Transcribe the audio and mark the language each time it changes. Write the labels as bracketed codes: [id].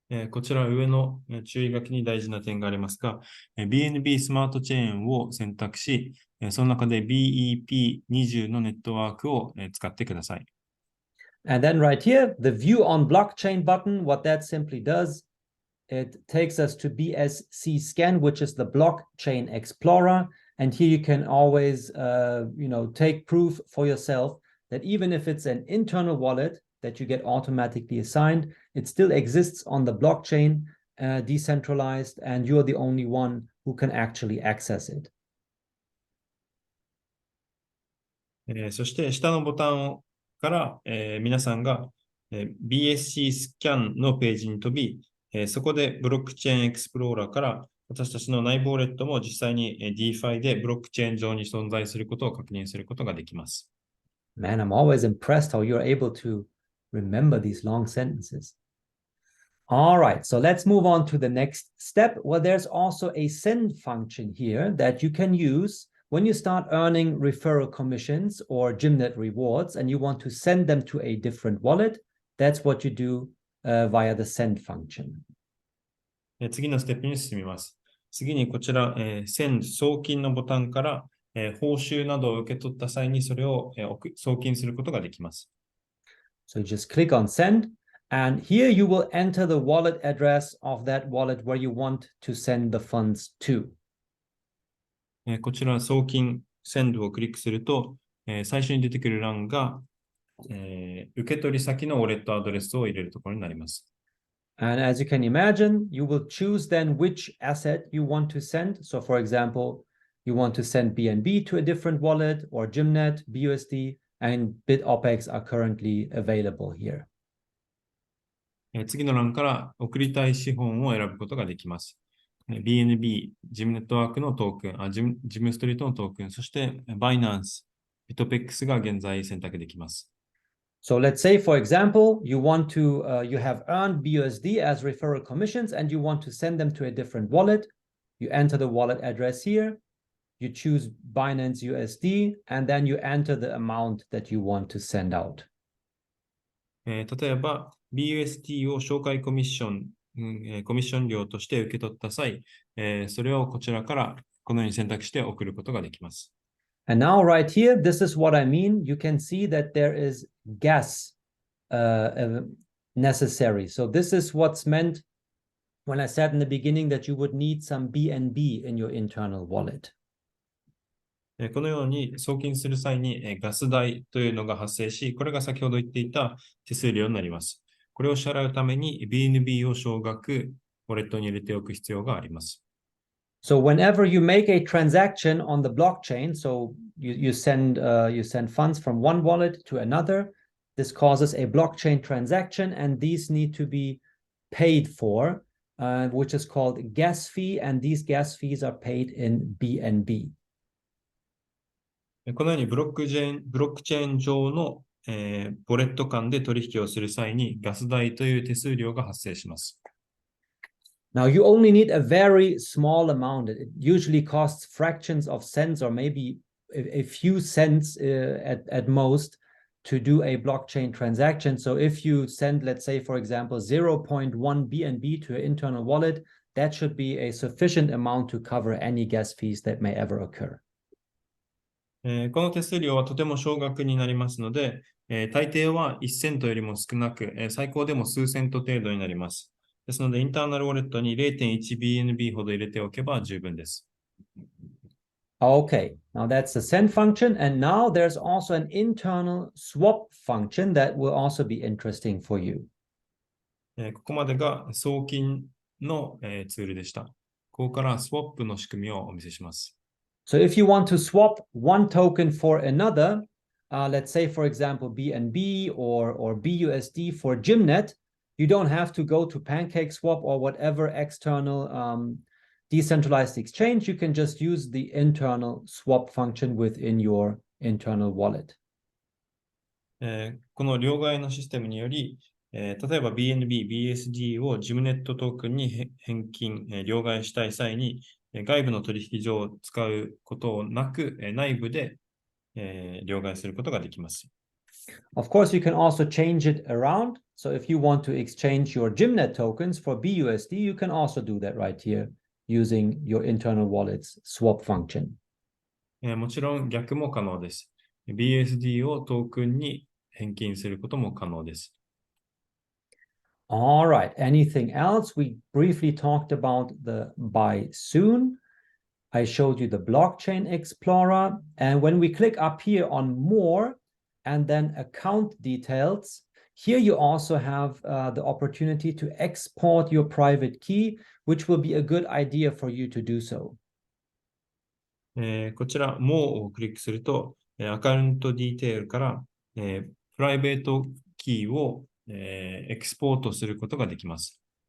[ja] こちら上の注意書きに大事な点がありますが、BNB スマートチェーンを選択し、その中で BEP20 のネットワークを使ってください。 [en] And then right here, the View on Blockchain button, what that simply does, it takes us to BSC Scan, which is the Blockchain Explorer. And here you can always, take proof for yourself that even if it's an internal wallet that you get automatically assigned, it still exists on the blockchain, decentralized, and you're the only one who can actually access it. [ja] そして下のボタンから、皆さんが、BSC スキャンのページに飛び、そこでブロックチェーンエクスプローラーから私たちの内部ウォレットも実際に DeFi でブロックチェーン上に存在することを確認することができます。 [en] Man, I'm always impressed how you're able to remember these long sentences. All right, so let's move on to the next step. Well, there's also a send function here that you can use when you start earning referral commissions or Gymnet rewards and you want to send them to a different wallet. That's what you do via the send function. [ja] 次のステップに進みます。次にこちら、send 送金のボタンから、報酬などを受け取った際にそれを、送金することができます。 [en] So you just click on send, and here you will enter the wallet address of that wallet where you want to send the funds to. [ja] こちら送金 send をクリックすると、最初に出てくる欄が、受け取り先のウォレットアドレスを入れるところになります。 [en] And as you can imagine, you will choose then which asset you want to send. So for example, you want to send BNB to a different wallet or Gymnet, BUSD, and Bitopex are currently available here. [ja] 次の欄から送りたい資本を選ぶことができます。 BNB、ジムネットワークのトークン、ジムストリートのトークン、そしてバイナンス、Bitopexが現在選択できます。 [en] So let's say, for example, you want to, you have earned BUSD as referral commissions and you want to send them to a different wallet. You enter the wallet address here, you choose Binance USD, and then you enter the amount that you want to send out. [ja] 例えば、BUSD を紹介コミッション料として受け取った際、それをこちらからこのように選択して送ることができます。 [en] And now right here, this is what I mean. You can see that there is gas necessary. So this is what's meant when I said in the beginning that you would need some BNB in your internal wallet. [ja] このように送金する際にガス代というのが発生し、これが先ほど言っていた手数料になります。これを支払うために BNB を少額ウォレットに入れておく必要があります。 [en] So whenever you make a transaction on the blockchain, so you send funds from one wallet to another, this causes a blockchain transaction, and these need to be paid for, which is called gas fee, and these gas fees are paid in BNB. [ja] このようにブロックチェーン上の、ウォレット間で取引をする際にガス代という手数料が発生します。 [en] Now, you only need a very small amount. It usually costs fractions of cents or maybe a few cents at most to do a blockchain transaction. So if you send, let's say, for example, 0.1 BNB to your internal wallet, that should be a sufficient amount to cover any gas fees that may ever occur. [ja] この手数料はとても少額になりますので、大抵は1セントよりも少なく、最高でも数セント程度になります。ですので、インターナルウォレットに 0.1BNB ほど入れておけば十分です。 [en] Okay, now that's the send function. And now there's also an internal swap function that will also be interesting for you. [ja] ここまでが送金の、ツールでした。ここからスワップの仕組みをお見せします。 [en] So if you want to swap one token for another, let's say, for example, BNB or BUSD for Gymnet, you don't have to go to PancakeSwap or whatever external decentralized exchange. You can just use the internal swap function within your internal wallet. [ja] この両替のシステムにより、例えば BNB、BSD をジムネットトークンに返金、両替したい際に、外部の取引所を使うことなく、内部で、両替することができます。 [en] Of course, you can also change it around. So if you want to exchange your Gymnet tokens for BUSD, you can also do that right here using your internal wallet's swap function. [ja] もちろん逆も可能です。BUSD をトークンに返金することも可能です。 [en] All right. Anything else? We briefly talked about the buy soon. I showed you the blockchain explorer. And when we click up here on more, and then account details. Here you also have the opportunity to export your private key, which will be a good idea for you to do so. [ja] こちら、もをクリックすると、アカウントディテールから、プライベートキーを、エクスポートすることができます。